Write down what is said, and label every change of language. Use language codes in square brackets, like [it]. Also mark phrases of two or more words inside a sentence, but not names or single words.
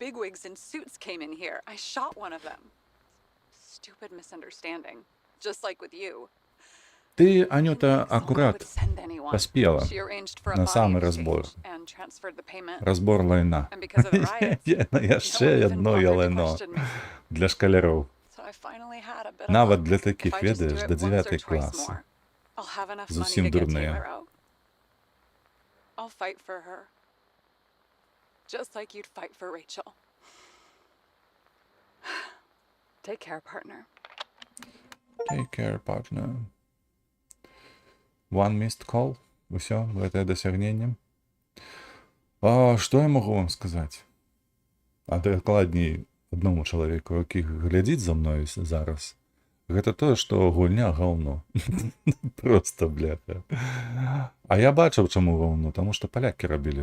[be] Ты, Анюта, акурат паспела на самы разбор. Разбор лайна. Яшчэ адно ялайно для шкаляроў. Нават для такіх, ведаеш, да 9 класа. Зусім дурныя. [en] Just like you'd fight for Rachel. Take care, partner. Take care, partner. One missed call. [be] Усё, гэтае дасягненне. А што я магу вам сказаць? А дакладней аднаму чалавеку, які глядзіць за мною зараз. Гэта тое, што гульня гаўно. [ru] Просто, бляха. [be] А я бачыў, чаму гаўно, таму што палякі рабілі.